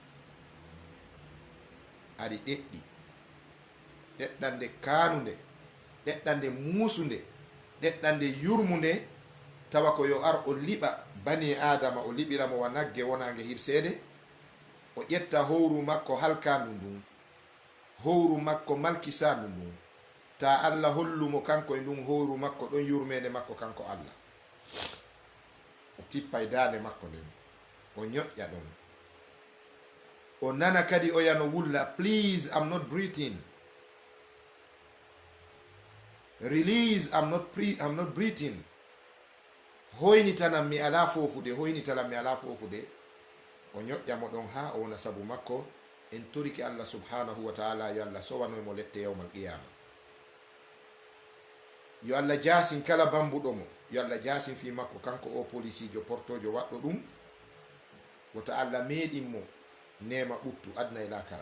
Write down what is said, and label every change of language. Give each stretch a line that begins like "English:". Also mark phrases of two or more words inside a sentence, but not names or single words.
Fula: ari ɗeɗɗi, ɗeɗɗande kanude, ɗeɗɗande muusude, ɗeɗɗande yurmude, tawa ko yo ar o liɓa bani adama, o liɓiramo wa nagge wonage hirsede, o ƴetta howru makko halkandu ndun, howru makko malkisandu ndun, ta allah hollumo kanko e ndun howru makko ɗon yurmede makko kanko allah. o tippa e dande makko nden, o ñoƴƴa ɗon, o nana kadi o yano wulla,
English: please I'm not breathing, release I'm not breathing,
Fula: hoynitanan mi ala fofude, hoynitanan mi ala fofude. o ñoƴƴamo ɗon ha o wona sabu makko en toriki allah
Arabic: subhanahu wa taala
Fula: yo allah sowanoymo lette
Arabic: yawmal qiyama.
Fula: yo allah jasin kala bambuɗomo, yo allah jasin fi makko kanko o policijo portojo waɗɗo ɗum, wota allah meɗinmo nema ɓuttu adna e lakara.